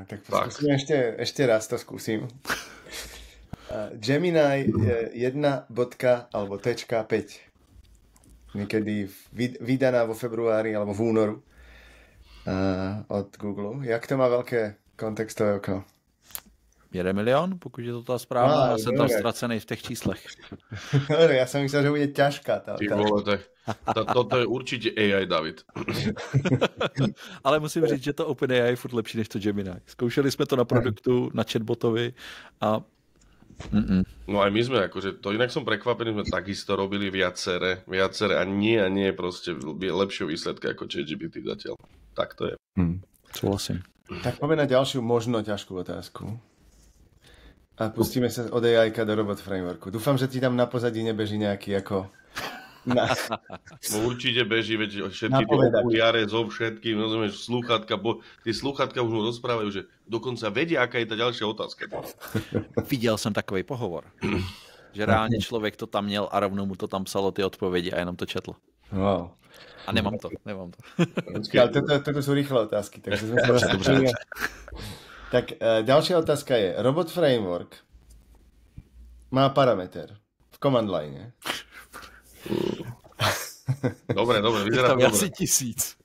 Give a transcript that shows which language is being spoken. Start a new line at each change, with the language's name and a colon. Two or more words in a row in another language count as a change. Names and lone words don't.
Slovak: Tak skúsim ešte raz to skúsim. Gemini 1.5 niekedy vydaná vo februári alebo v únoru od Google. Jak to má veľké kontextové okno?
Czech: 1 milion, pokud je to ta zpráva, já jsem tam ztracený v těch číslech.
Slovak: Dobre, ja som myslel, že bude ťažká tá. Ty vole, toto je určite AI, David.
Czech: Ale musím říct, že to OpenAI je furt lepší než to Gemini. Zkoušeli jsme to na produktu, na chatbotovi a
Slovak: No aj my sme, akože to inak som prekvapený, sme takisto robili viacere a nie proste lepšieho výsledka ako ChatGPT zatiaľ. Tak to je. Súhlasím. Tak poďme na ďalšiu možno ťažkú otázku. A pustíme sa od AI-ka do robot frameworku. Dúfam, že ti tam na pozadí nebeží nejaký ako... No určite beží, veď všetky tie okuliare so všetkým, rozumieš, slúchatka, bo tie slúchatka už mu rozprávajú, že dokonca vedia, aká je tá ďalšia otázka.
Czech: Viděl jsem takový pohovor, že reálně člověk to tam měl a rovnou mu to tam psalo ty odpovědi a jenom to četl. Wow. A nemám to.
Slovak: Ale toto sú rýchle otázky, takže sme sa rozprávali. Tak ďalšia otázka je, robot framework má parameter v
English: command line.
Slovak: Dobre, vyzerá to dobre. Asi 1000.